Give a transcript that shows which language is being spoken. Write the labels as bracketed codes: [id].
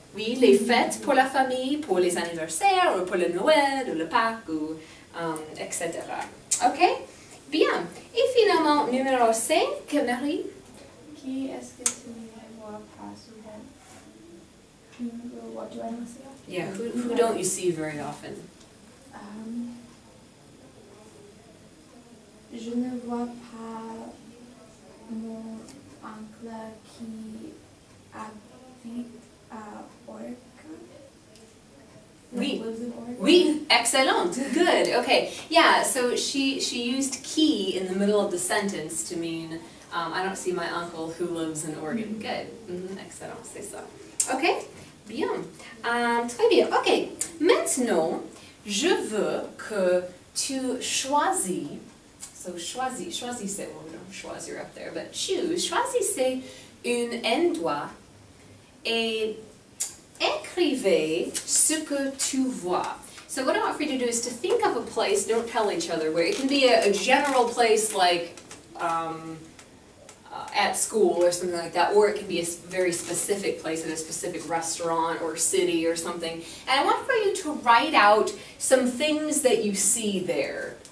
[fr] Oui, les fêtes pour la famille, pour les anniversaires, ou pour le Noël, ou le Pâques, ou etc. OK? Bien. Et finalement, numéro 5, Marie? Qui est-ce que tu ne vois pas souvent? [en] What do I not see often? Yeah, who don't you see very often? [fr] Je ne vois pas mon oncle qui habite à Orca. Oui. [en] Lives in Orca. [fr] Oui, excellent, [en] good, okay. Yeah, so she used qui in the middle of the sentence to mean, I don't see my uncle who lives in Oregon. [fr] Good, excellent, c'est ça. Ok, bien, très bien. Ok, maintenant, je veux que tu choisis, so choisissez, [en] well, we don't choisir up there, but [fr] choisissez un endroit et écrivez ce que tu vois. [en] So what I want for you to do is to think of a place, don't tell each other where. It can be a general place like at school or something like that, or it can be a very specific place at a specific restaurant or city or something. And I want for you to write out some things that you see there.